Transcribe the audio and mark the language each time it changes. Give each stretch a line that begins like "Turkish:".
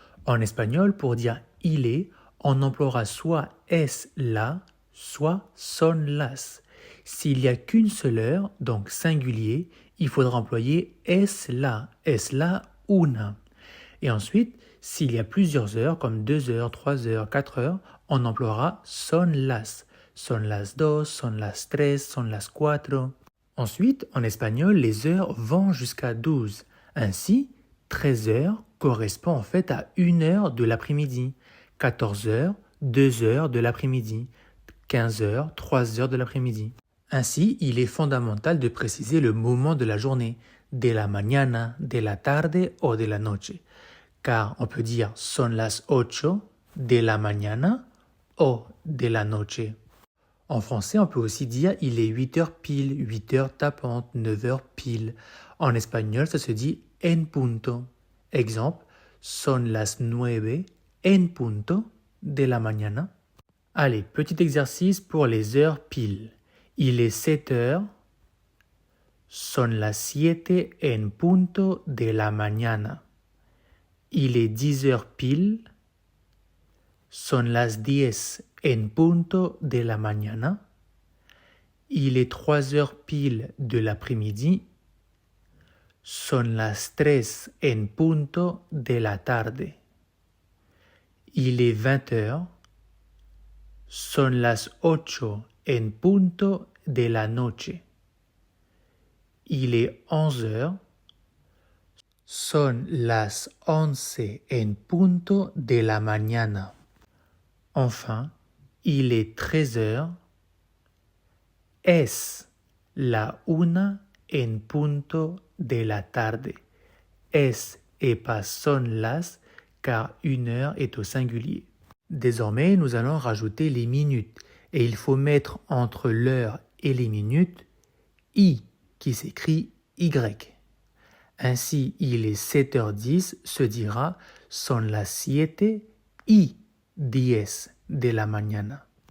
French: En espagnol, pour dire il est, on emploiera soit es la, soit son las. S'il n'y a qu'une seule heure, donc singulier, il faudra employer es la una. Et ensuite, s'il y a plusieurs heures, comme 2 heures, 3 heures, 4 heures, on emploiera son las.
Spanish: Son las dos, son las tres, son las cuatro.
French: Ensuite, en espagnol, les heures vont jusqu'à 12. Ainsi, 13 heures correspond en fait à 1 heure de l'après-midi. 14 heures, 2 heures de l'après-midi. 15 heures, 3 heures de l'après-midi. Ainsi, il est fondamental de préciser le moment
Spanish: de la journée, de la mañana, de la tarde o de la noche.
French: Car on peut dire
Spanish: son las 8 de la mañana o de la noche.
French: En français, on peut aussi dire il est 8 heures pile, 8 heures tapantes, 9 heures pile. En espagnol, ça se dit
Spanish: en punto.
French: Exemple,
Spanish: son las 9 en punto de la mañana.
French: Allez, petit exercice pour les heures pile. Il est 7 heures.
Spanish: Son las 7 en punto de la mañana.
French: Il est 10 heures pile.
Spanish: Son las 10 en punto de la mañana.
French: Il est 3 heures pile de l'après-midi.
Spanish: Son las 3 en punto de la tarde.
French: Il est 20 heures.
Spanish: Son las 8 en punto de la noche.
French: Il est 11 heures.
Spanish: Son las 11 en punto de la mañana.
French: Enfin, il est 13 heures.
Spanish: Es la 1 en punto de la tarde.
French: Es et pas son las, car 1 heure est au singulier. Désormais, nous allons rajouter les minutes, et il faut mettre entre l'heure et les minutes I, qui s'écrit Y. Ainsi, il est 7h10, se dira
Spanish: son las 7 y 10 de la mañana.